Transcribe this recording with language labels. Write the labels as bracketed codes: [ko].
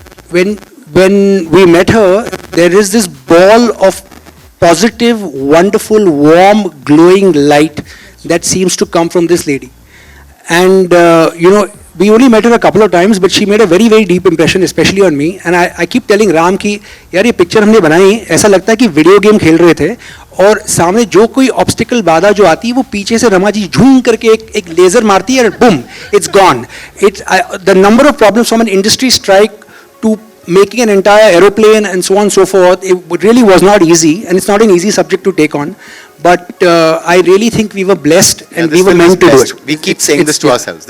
[en] When we met her, there is this ball of positive, wonderful, warm, glowing light that seems to come from this lady. And, we only met her a couple of times, but she made a very, very deep impression, especially on me. And I keep telling Ram [hi] कि यार ये picture हमने बनाई, ऐसा लगता है कि video game खेल रहे थे और सामने जो कोई ऑब्स्टिकल बाधा जो आती है वो पीछे से रमा जी झूम करके एक लेजर मारती है और boom, [en] It's gone. The number of problems from an industry strike to making an entire aeroplane and so on and so forth, it really was not easy, and it's not an easy subject to take on. But I really think we were blessed, and we were meant to do it. We keep saying this to ourselves.